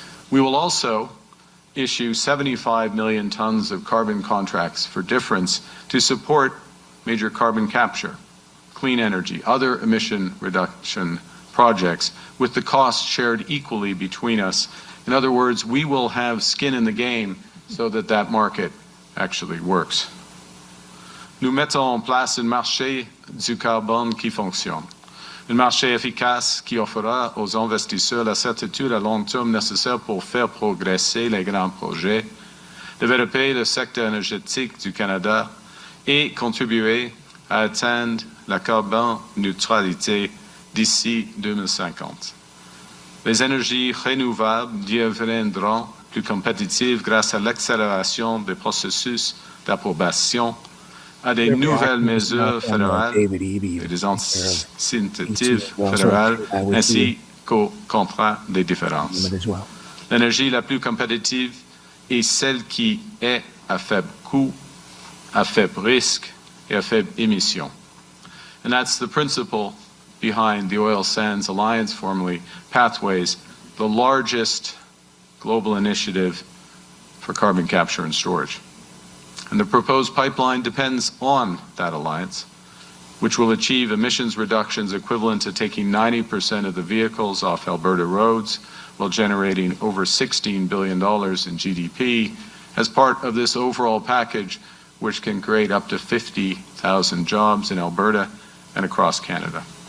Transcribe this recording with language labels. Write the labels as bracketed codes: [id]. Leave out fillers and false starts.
[en] We will also issue 75 million tons of carbon contracts for difference to support major carbon capture, clean energy, other emission reduction projects, with the cost shared equally between us. In other words, we will have skin in the game so that that market actually works. [fr] Nous mettons en place un marché du carbone qui fonctionne. Un marché efficace qui offrira aux investisseurs la certitude à long terme nécessaire pour faire progresser les grands projets, développer le secteur énergétique du Canada et contribuer à atteindre la carbone neutralité d'ici 2050. Les énergies renouvelables deviendront plus compétitives grâce à l'accélération des processus d'approbation, à des nouvelles mesures fédérales et des incentives fédérales, ainsi qu'au contrat des différences. L'énergie la plus compétitive est celle qui est à faible coût, à faible risque et à faible émission. [en] And that's the principle behind the Oil Sands Alliance, formerly Pathways, the largest global initiative for carbon capture and storage. And the proposed pipeline depends on that alliance, which will achieve emissions reductions equivalent to taking 90% of the vehicles off Alberta roads while generating over $16 billion in GDP as part of this overall package, which can create up to 50,000 jobs in Alberta and across Canada.